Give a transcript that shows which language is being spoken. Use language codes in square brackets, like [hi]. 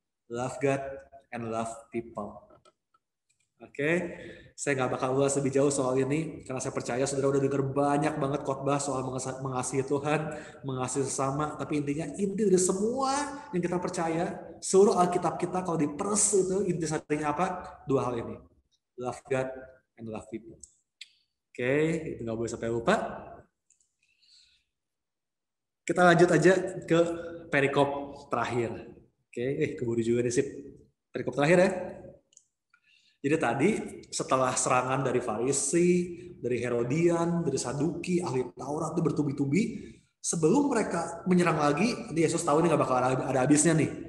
[en] Love God and love people. [id] Oke, saya nggak bakal ulas lebih jauh soal ini, karena saya percaya saudara udah dengar banyak banget khotbah soal mengasihi Tuhan, mengasihi sesama, tapi intinya inti dari semua yang kita percaya, seluruh Alkitab kita kalau diperes itu intisarinya apa? 2 hal ini. [en] Love God and love people. [id] Oke, itu nggak boleh sampai lupa. Kita lanjut aja ke perikop terakhir. Oke, keburu juga nih sip. Perikop terakhir ya. Jadi tadi setelah serangan dari Farisi, dari Herodian, dari Saduki, ahli Taurat itu bertubi-tubi, sebelum mereka menyerang lagi, Yesus tahu ini nggak bakal ada habisnya nih.